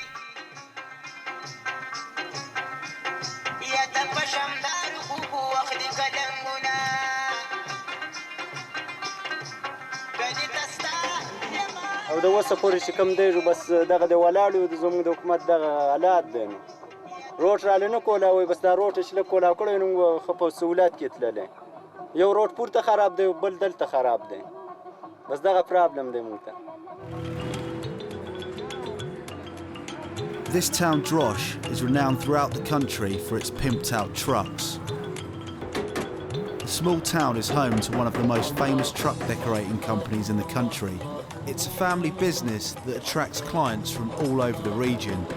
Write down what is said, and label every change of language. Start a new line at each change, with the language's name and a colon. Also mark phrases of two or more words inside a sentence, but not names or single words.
Pashto: او د اوسه پورې چې کوم دی بس دغه د ولاړو د زموږ د حکومت دغه حالات دی نو روټ رالی نه کولاوی بس دا روټ چې لږ کولاو کړی نو ښه په سهولت کې تللی یو روډ پورته خراب دی او بل دلته خراب دی بس دغه پرابلم دی موږ ته.
English: This town Drosh is renowned throughout the country for its pimped out trucks. The small town is home to one of the most famous truck decorating companies in the country. It's a family business that attracts clients from all over the region.